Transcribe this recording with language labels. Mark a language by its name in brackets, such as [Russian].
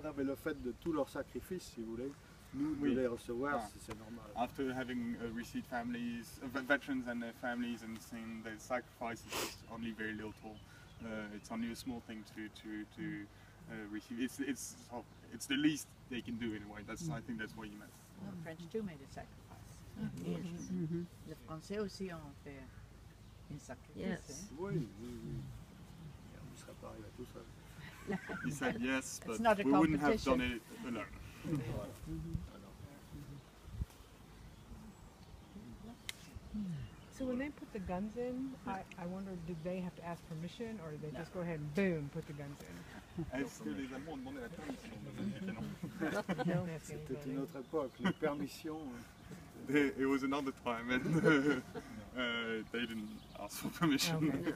[French] non, mais le fait de tout leur sacrifice, si vous voulez, nous de les recevoir, c'est normal. [English] After having received families, veterans and their families, and seeing their sacrifices, it's only very little. It's only a small thing to receive. It's the least they can do anyway. I think that's what you meant. Well, the French too made a sacrifice. [French] Les Français aussi ont fait un sacrifice. [English] Yes. [French] Oui. On ne serait pas arrivé tout seul. [English] He said yes, but not a we wouldn't have competition. done it alone. So when they put the guns in, I wonder, did they have to ask permission, or did they just go ahead and boom, put the guns in? [French] Est-ce que les Allemands ont demandé la permission? C'était une autre époque, les permissions. [English] It was another time, and they didn't ask for permission.